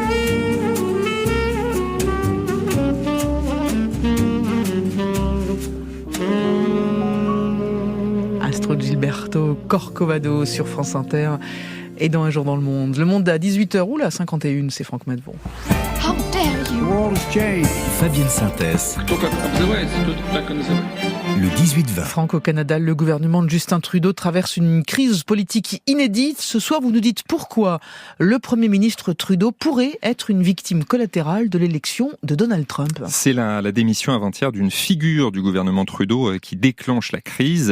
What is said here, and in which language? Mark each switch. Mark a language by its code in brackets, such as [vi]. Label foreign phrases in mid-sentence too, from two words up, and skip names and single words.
[fr] Astrud Gilberto, Corcovado sur France Inter et dans Un jour dans le monde. Le monde à 18h ou là 51, c'est Franck Madvon. Fabienne Synthèse. [ru] Кто как обзывается, тот так и называется. [fr] Le 18-20. Franck, au Canada, le gouvernement de Justin Trudeau traverse une crise politique inédite. Ce soir, vous nous dites pourquoi le Premier ministre Trudeau pourrait être une victime collatérale de l'élection de Donald Trump. C'est la démission avant-hier d'une figure du gouvernement Trudeau qui déclenche la crise.